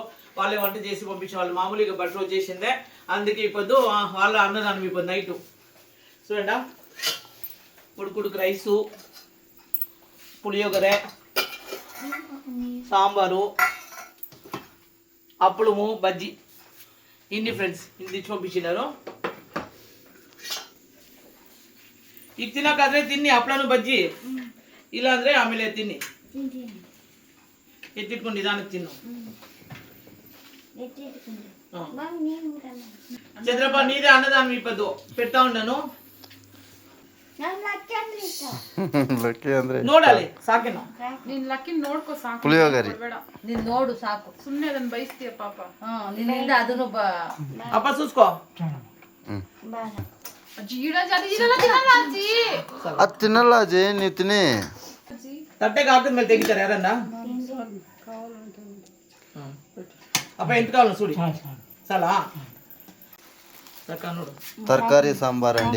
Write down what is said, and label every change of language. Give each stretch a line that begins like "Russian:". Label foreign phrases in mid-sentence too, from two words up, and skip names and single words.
Telugu: వాళ్ళే వంట చేసి పంపించిన వాళ్ళు మామూలుగా భట్లు వచ్చేసిందే. అందుకే ఇప్పుడు వాళ్ళ అన్నదానం ఇప్పుడు నైట్ చూడండి. ఉడుకుడుకు రైసు, పులియోగరే, సాంబారు, అప్పులము, బజ్జీ, ఇన్ని ఫ్రెండ్స్ ఇది చూపించినారు.
Kannada: ಈಗ ತಿನ್ನಕಾದ್ರೆ ತಿನ್ನಿ ಹಪ್ಪಳನು ಬಜ್ಜಿ, ಇಲ್ಲ ಅಂದ್ರೆ ಆಮೇಲೆ ತಿನ್ನಿ. ಎತ್ತಿಟ್ಕೊಂಡು ನಿಧಾನಕ್ಕೆ ತಿನ್ನು.
Telugu: చంద్రప్ప నీదే అన్నదానం ఇప్పుడు పెడతా ఉన్నాను.
Kannada: ನೋಡಲಿ ಸಾಕೇನು ನೀನ್ ಲಕ್ಕಿ ನೋಡ್ಕೋ ಸಾಕು. ಪುಳಿಯೋಗರೆ ನೀನ್ ನೋಡು ಸಾಕು. ಸುಮ್ನೆ ಅದನ್ನ ಬಯಸ್ತೀಯ ಪಾಪ. ನಿನ್ನಿಂದ ಅದನ್ನು
Telugu: ಅಪ್ಪ చూసుకో. అది తినాలా అజయ్? నీవు తిని తట్టెకి ఆకుల ಮೇಲೆ తెగితారు ಯಾರన్నా. అప్ప ఎంత కావాలి చూడి చాలా తరకారీ సాంబార్ అండి.